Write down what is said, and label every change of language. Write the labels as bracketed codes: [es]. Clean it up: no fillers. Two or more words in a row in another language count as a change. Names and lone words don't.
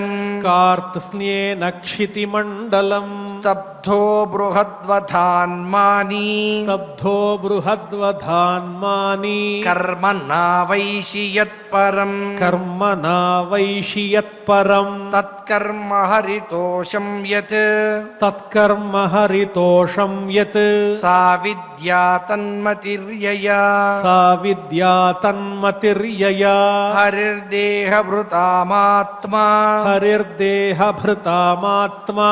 [sa] కార్త్స్న్యేన క్షితిమండలం స్తబ్ధో బృహద్వధాన్మాని స్తబ్ధో బృహద్వధాన్మాని కర్మణా వైషి యత్పరం కర్మణా వైషి యత్పరం తత్కర్మ హరితో हरितोषं यत् तत्कर्म हरितोषं यत् सा विद्या तन्मतिर्यया सा विद्या तन्मतिर्यया हरिर्देहभृतामात्मा हरिर्देहभृतामात्मा